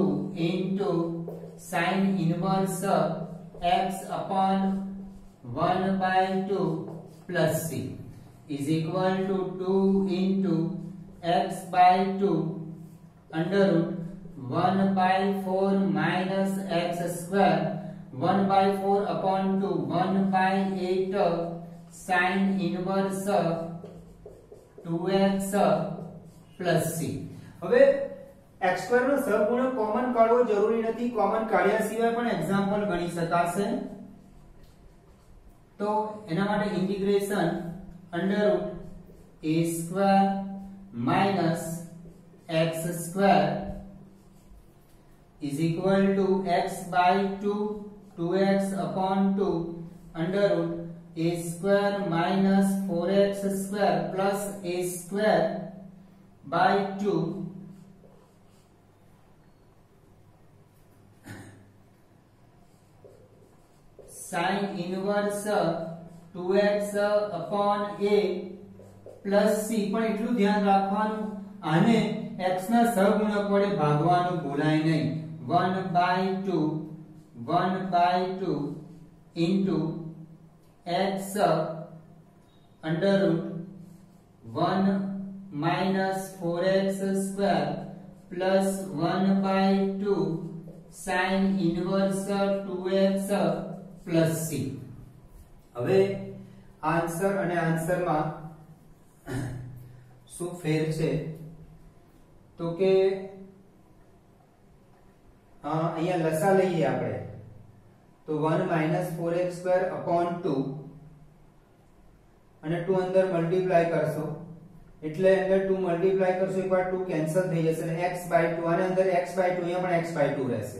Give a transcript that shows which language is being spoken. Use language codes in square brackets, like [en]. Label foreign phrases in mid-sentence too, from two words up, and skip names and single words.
[en] into sin inverse x upon 1 by 2 plus c is equal to 2 into x by 2 under root 1 by 4 minus x square 1 by 4 upon 2 1 by 8 sin inverse 2x plus c. [gu] હવે x2 નો સહગુણક કોમન કાઢવો જરૂરી નથી, કોમન કાઢ્યા સિવાય પણ એક્ઝામ્પલ ગણી શકાશે. તો એના માટે [en] integration under root a square minus x square is equal to x by 2 2x upon 2 under root a square minus 4x square plus a square by 2 sin inverse 2x upon a plus c. [gu] પણ એટલું ધ્યાન રાખવાનું આને x ના સહગુણક વડે ભાગવાનું ભૂલાય નહીં. [en] 1 by 2 1 by 2 into x under root 1 minus 4x square plus 1 by 2 sin inverse 2x plus c. [gu] હવે આન્સર અને આન્સરમાં શું ફેર છે તો કે અહીંયા લસા લઈએ આપણે તો [en] 1 minus 4x square upon 2 [gu] અને 2 અંદર મલ્ટીપ્લાય કરશો એટલે અંદર 2 મલ્ટીપ્લાય કરશો એકવાર 2 કેન્સલ થઈ જશે અને x by 2 અને અંદર x by 2 અહીંયા પણ x by 2 રહેશે.